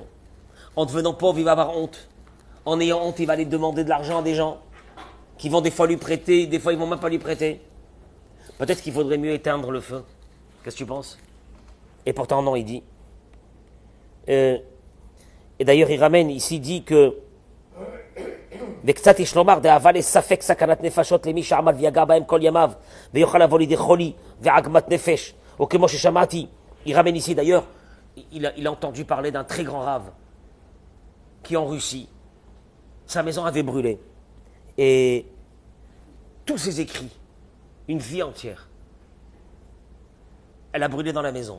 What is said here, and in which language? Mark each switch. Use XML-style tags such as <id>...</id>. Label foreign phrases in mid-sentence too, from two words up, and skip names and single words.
<fr>En devenant pauvre, il va avoir honte. En ayant honte, il va aller demander de l'argent à des gens qui vont des fois lui prêter, des fois ils vont même pas lui prêter. Peut-être qu'il faudrait mieux éteindre le feu. Qu'est-ce que tu penses? Et pourtant non, il dit. Et d'ailleurs, il ramène ici, il dit que</fr> <he>וקצת יש לומר דאהבה לספק סכנת נפשות למי שעמל ויגע בהם כל ימיו ויוכל לבוא לידי חולי ועגמת נפש או כמו ששמעתי.</he> <fr>Il ramène ici d'ailleurs, il a entendu parler d'un très grand rave qui en Russie, sa maison avait brûlé et tous ses écrits, une vie entière, elle a brûlé dans la maison.</fr>